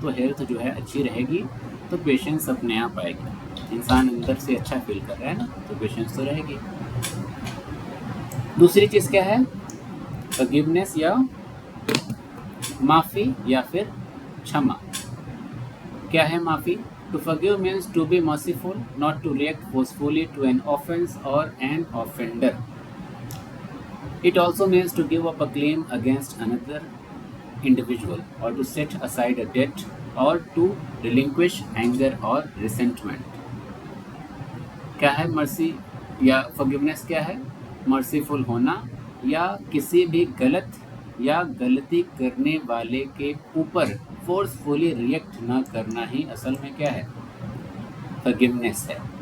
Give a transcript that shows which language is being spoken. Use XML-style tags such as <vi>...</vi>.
<hi>तो हेल्थ जो है अच्छी रहेगी तो पेशेंस अपने आप आएगी। इंसान अंदर से अच्छा फील कर रहा है ना, तो पेशेंस तो रहेगी। दूसरी चीज़ क्या है, फॉरगिवनेस या माफ़ी या फिर क्षमा। क्या है माफ़ी?</hi> <en>To forgive means to be merciful, not to react forcefully to an offense or an offender. It also means to give up a claim against another individual, or to set aside a debt, or to relinquish anger or resentment.</en> <hi>क्या है mercy या forgiveness? क्या है? Merciful होना या किसी भी गलत या गलती करने वाले के ऊपर फोर्सफुली रिएक्ट ना करना ही असल में क्या है, फॉरगिवनेस है।</hi>